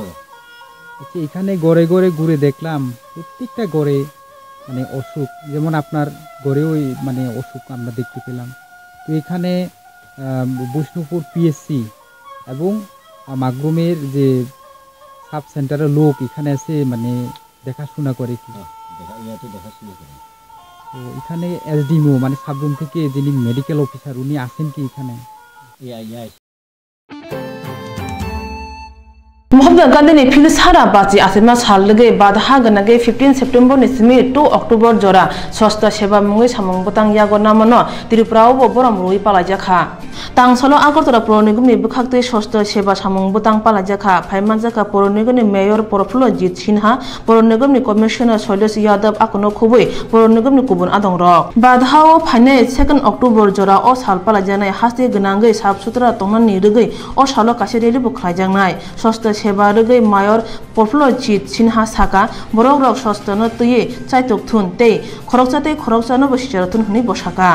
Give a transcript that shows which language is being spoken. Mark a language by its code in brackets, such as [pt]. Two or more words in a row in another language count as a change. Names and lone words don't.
[bn] আচ্ছা এখানে গড়ে গড়ে ঘুরে দেখলাম প্রত্যেকটা গড়ে মানে অসুখ যেমন আপনার গড়েও মানে অসুখ আমরা দেখতে পেলাম তো এখানে বৈষ্ণবপুর পিএসসি এবং মাগরুমের যে সাব সেন্টারের লোক এখানে এসে মানে দেখাশোনা করে কি দেখাশোনা করে তো এখানে এসডিএমও মানে সাবরুম থেকে যিনি মেডিকেল অফিসার উনি আসেন কি এখানে [trp] Mahatma Gandhi ni phil sara bachi asema sal lege badha ganage 15 September ni simi 2 October jora sosta seba mungi samung botang yago namano Tripura bo boram rui palajakha tangsalo Agartala Puro Nigam ni bukhakte sosta seba samung botang palajakha phaimanjaka Puro Nigam ni mayor Profilo Jit Sinha Puro Nigam ni commissioner Shailesh Yadav akono khubui Puro Nigam ni kubun adong rok badha o phane 2 October jora o sal palajanai hasti gnangai sab sutra tongnan ni rugai o salo kasireli bukhlaijangnai sosta seba rugai mayor Profilo Jit Sinha saka borok rok sosta no tuye chaitok thun tei khorokchate khorokchano bosicharatun huni bosaka